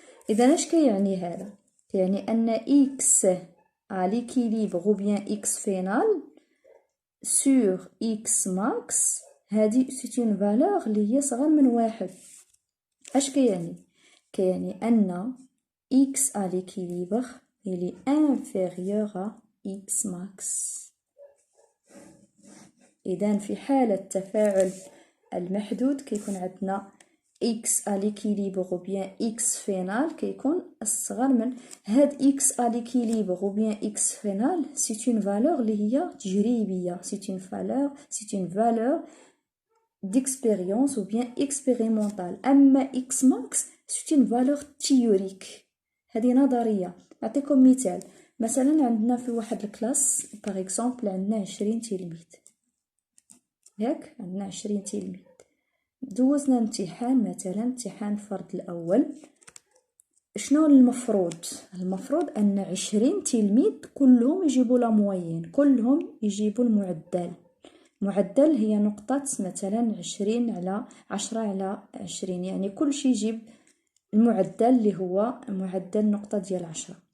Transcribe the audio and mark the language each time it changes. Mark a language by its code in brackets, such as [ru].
[ar] إذا اش كيعني هذا؟ يعني أن إكس [fr] à l'équilibre ou bien [ar] إكس فينال sur إكس ماكس هذه [fr] c'est une valeur [ar] اللي هي صغر من واحد. اش كيعني؟ كيعني أن إكس [fr] à l'équilibre il est inférieur à [ar] إكس ماكس. إذا في حالة تفاعل المحدود كيكون عندنا [fr] x à l'équilibre ou bien x final [ar] كيكون أصغر من هاد [fr] x à l'équilibre ou bien x final. C'est une valeur [ar] اللي هي تجريبية. [fr] C'est une valeur d'expérience ou bien expérimentale. [ar] أما [fr] x max c'est une valeur théorique. [ar] هذه نظرية. نعطيكم مثال. مثلا عندنا في واحد الكلاس باغ اكزومبل عندنا 20 تلميذ ياك، عندنا 20 تلميذ. دوزنا امتحان مثلا امتحان الفرد الاول. شنو المفروض ان 20 تلميذ كلهم يجيبوا لا موين، كلهم يجيبوا المعدل هي نقطة مثلا 20 على 10 على 20، يعني كل شيء يجيب المعدل اللي هو معدل نقطة ديال 10.